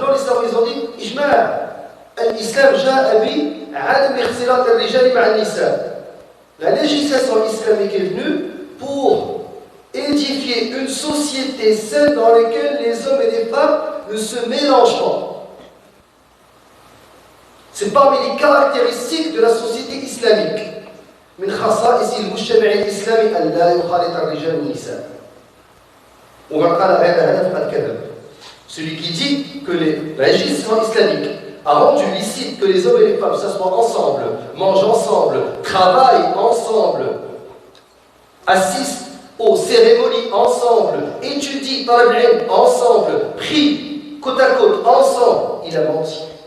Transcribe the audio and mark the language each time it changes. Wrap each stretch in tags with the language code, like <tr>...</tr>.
<fr>Non, les savants ils ont dit</fr> <ar>Ijma'. L'islam ja'a bi 'adam ikhtilat ar-rijal ma'a an-nisa.</ar> <fr>La législation islamique est venue pour édifier une société saine dans laquelle les hommes et les femmes ne se mélangent pas. C'est parmi les caractéristiques de la société islamique.</fr> <ar>من خصائص المجتمع الإسلامي أن لا يخالط الرجال والنساء. ومن قال هذا فقد كذب.</ar> <fr>Celui qui dit que la législation islamique a rendu licite que les hommes et les femmes s'assoient ensemble, mangent ensemble, travaillent ensemble, assistent aux cérémonies ensemble, étudient talab al-ilm ensemble, prient côte à côte ensemble, il a menti.</fr>